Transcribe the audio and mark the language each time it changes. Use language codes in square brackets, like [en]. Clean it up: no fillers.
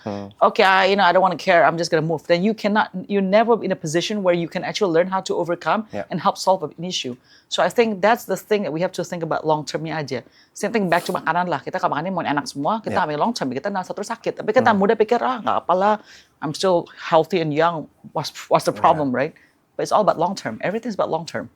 [en] I don't want to care, I'm just going to move. Then you're never in a position where you can actually learn how to overcome and help solve an issue. So I think that's the thing that we have to think about long termnya aja. Same thing back to [id] makanan lah. Kita kalau makannya mau enak semua, kita ambil long term, kita nggak terus sakit. Tapi kita muda pikir, nggak apalah, [en] I'm still healthy and young, what's the problem, right? But it's all about long term. Everything's about long term.